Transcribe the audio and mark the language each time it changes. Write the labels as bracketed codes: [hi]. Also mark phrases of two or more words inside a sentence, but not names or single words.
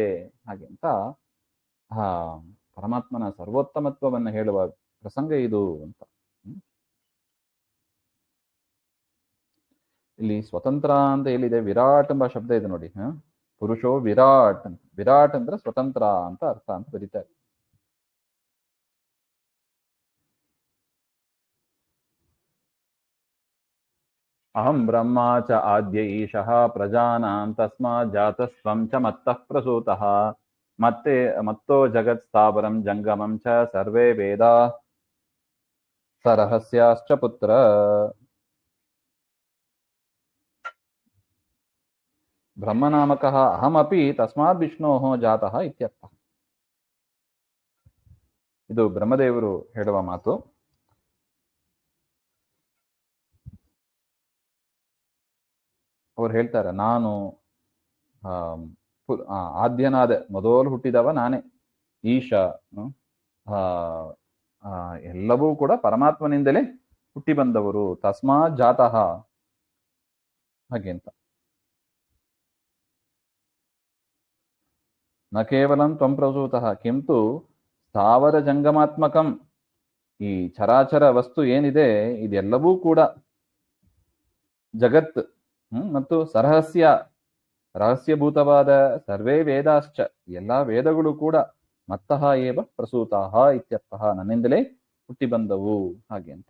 [kn] ಹಾಗೆ ಅಂತ ಪರಮಾತ್ಮನ ಸರ್ವೋತ್ತಮತ್ವವನ್ನು ಹೇಳುವ ಪ್ರಸಂಗ ಇದು ಅಂತ. ಇಲ್ಲಿ ಸ್ವತಂತ್ರ ಅಂತ ಎಲ್ಲಿದೆ? ವಿರಾಟ್ ಎಂಬ ಶಬ್ದ ಇದೆ ನೋಡಿ. [sa] ಪುರುಷೋ ವಿರಾಟ್ [kn] ಅಂತ. ವಿರಾಟ್ ಅಂದ್ರೆ ಸ್ವತಂತ್ರ ಅಂತ ಅರ್ಥ ಅಂತ ಬರೀತಾರೆ. [sa] ಅಹಂ ಬ್ರಹ್ಮ ಚ ಆದ್ಯ ಈಶಃ ಪ್ರಜಾನಾಂ ತಸ್ಮಾತ್ ಜಾತಸ್ತ್ವಂ ಚ ಮತ್ತಃ ಪ್ರಸೂತಃ ಮತ್ತೋ ಜಗತ್ ಸ್ಥಾವರಂ ಜಂಗಮಂ ಚ ಸರ್ವೇ ವೇದಾ ಸ ರಹಸ್ಯಾಶ್ಚ ಪುತ್ರ. ಬ್ರಹ್ಮನಾಮಕಃ ಅಹಮಪಿ ತಸ್ಮಾತ್ ವಿಷ್ಣೋಃ ಜಾತಃ ಇತ್ಯರ್ಥ. [kn] ಇದು ಬ್ರಹ್ಮದೇವರು ಹೇಳುವ ಮಾತು. ಅವ್ರು ಹೇಳ್ತಾರೆ, ನಾನು ಆದ್ಯನಾದೆ, ಮೊದಲು ಹುಟ್ಟಿದವ ನಾನೇ, ಈಶ, ಎಲ್ಲವೂ ಕೂಡ ಪರಮಾತ್ಮನಿಂದಲೇ ಹುಟ್ಟಿ ಬಂದವರು, [sa] ತಸ್ಮಾತ್ ಜಾತಃ, [kn] ಹಾಗೆ ಅಂತ. [sa] ನ ಕೇವಲಂ ತ್ವಂ ಪ್ರಸೂತಃ ಕಿಂತು ಸ್ಥಾವರ ಜಂಗಮಾತ್ಮಕಂ, [kn] ಈ ಚರಾಚರ ವಸ್ತು ಏನಿದೆ ಇದೆಲ್ಲವೂ ಕೂಡ ಜಗತ್ ಮತ್ತು ರಹಸ್ಯಭೂತವಾದ [sa] ಸರ್ವೇ ವೇದಾಶ್ಚ, [kn] ಎಲ್ಲ ವೇದಗಳು ಕೂಡ [sa] ಮತ್ತಃ ಏವ ಪ್ರಸೂತಃ ಇತ್ಯರ್ಥಃ, [kn] ನನ್ನಿಂದಲೇ ಹುಟ್ಟಿ ಬಂದವು, ಹಾಗೆ ಅಂತ.